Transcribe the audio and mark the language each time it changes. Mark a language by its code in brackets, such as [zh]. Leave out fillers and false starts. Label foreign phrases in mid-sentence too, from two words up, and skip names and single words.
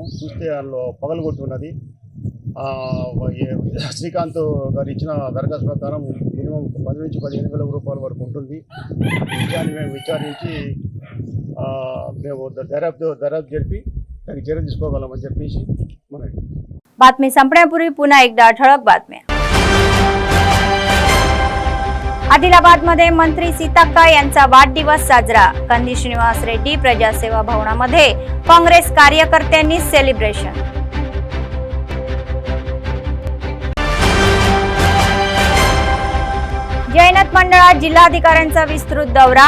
[te] చూస్తే అందులో పగలగొట్టి ఉన్నది। శ్రీకాంత్ గారు ఇచ్చిన దరఖాస్తు ప్రకారం మినిమం 10 నుంచి 15,000 రూపాయల వరకు ఉంటుంది। విషయాన్ని మేము విచారించి మేము దర్యాప్తు జరిపి దానికి చర్య తీసుకోగలమని చెప్పేసి మనకి [mr] बातमी संपण्यापूर्वी पुन्हा एकदा ठळक बातम्या। आदिलाबादमध्ये मंत्री सीताक्का यांचा वाढदिवस साजरा। कंदी श्रीनिवास रेड्डी प्रजासेवा भवनामध्ये काँग्रेस कार्यकर्त्यांनी सेलिब्रेशन। जैनत मंडळात जिल्हाधिकाऱ्यांचा विस्तृत दौरा।